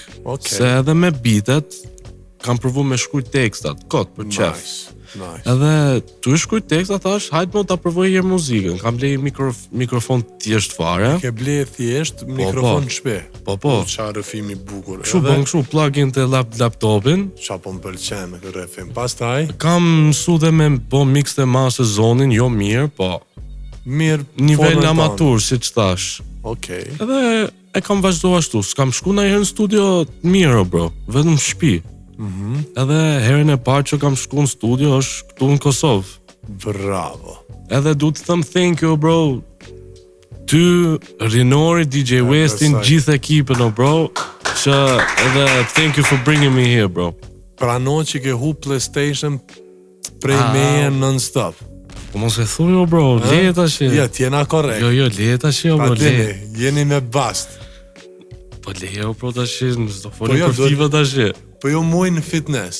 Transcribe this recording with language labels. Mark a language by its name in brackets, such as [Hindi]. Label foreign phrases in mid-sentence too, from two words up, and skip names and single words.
[Albanian] Se edhe me bitet kam provu me shkruaj tekstat, kot për qef. Nice. Edhe tu shkruaj tekstat, thash, hajt mo ta provoj një herë muzikën. Kam blej mikrofon thjesht fare. Ke blej thjesht mikrofon shpe. Po. Çfarë rëfimi bukur. Kështu bën kështu plug-in te laptopin. Çfarë po më pëlqen me këtë rëfim. Pastaj kam mësu dhe me bo mix të masë zonin, jo mirë, po mirë nivel amatur, siç thash. Okej. Edhe e kam vazhdu ashtu, s'kam shku na herë në studio mirë, bro, vetëm shtëpi. Edhe herën e parë që kam shku në studio është këtu në Kosovë. Bravo. Edhe du të thëm [English] thank you, [Albanian] bro, ty, Rinori, DJ Westin, gjithë ekipën, bro, që edhe [English] thank you for bringing me here, [Albanian] bro. Prano që ke hu PlayStation prej meje non-stop. Po mos e thuj, bro, leje tash. Ja, t'jena korrekt. Jo, leje tash, bro, leje. Jeni me bast. Po leje, bro, tash, s'do foli për FIFA tash. Po jo muj në fitness.